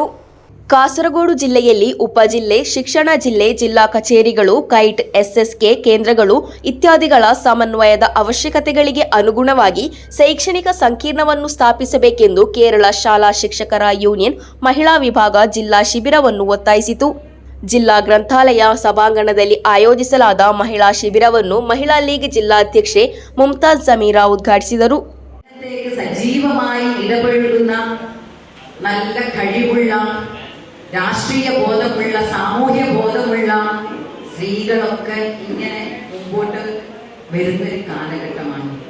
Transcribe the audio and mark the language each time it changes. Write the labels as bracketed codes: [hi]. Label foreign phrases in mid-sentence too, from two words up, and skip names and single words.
[kn] ಕಾಸರಗೋಡು ಜಿಲ್ಲೆಯಲ್ಲಿ ಉಪಜಿಲ್ಲೆ, ಶಿಕ್ಷಣ ಜಿಲ್ಲೆ, ಜಿಲ್ಲಾ ಕಚೇರಿಗಳು, ಕೈಟ್, ಎಸ್ಎಸ್ಕೆ ಕೇಂದ್ರಗಳು ಇತ್ಯಾದಿಗಳ ಸಮನ್ವಯದ ಅವಶ್ಯಕತೆಗಳಿಗೆ ಅನುಗುಣವಾಗಿ ಶೈಕ್ಷಣಿಕ ಸಂಕೀರ್ಣವನ್ನು ಸ್ಥಾಪಿಸಬೇಕೆಂದು ಕೇರಳ ಶಾಲಾ ಶಿಕ್ಷಕರ ಯೂನಿಯನ್ ಮಹಿಳಾ ವಿಭಾಗ ಜಿಲ್ಲಾ ಶಿಬಿರವನ್ನು ಒತ್ತಾಯಿಸಿತು. ಜಿಲ್ಲಾ ಗ್ರಂಥಾಲಯ ಸಭಾಂಗಣದಲ್ಲಿ ಆಯೋಜಿಸಲಾದ ಮಹಿಳಾ ಶಿಬಿರವನ್ನು ಮಹಿಳಾ ಲೀಗ್ ಜಿಲ್ಲಾಧ್ಯಕ್ಷೆ ಮುಮ್ತಾಜ್ ಸಮೀರಾ ಉದ್ಘಾಟಿಸಿದರು. [ml] സജീവമായി ഇടപഴകുന്ന നല്ല കഴിവുള്ള രാഷ്ട്രീയ ബോധമുള്ള സാമൂഹ്യ ബോധമുള്ള സ്ത്രീകളൊക്കെ ഇങ്ങനെ മുമ്പോട്ട് വരുന്നൊരു കാലഘട്ടമാണ്.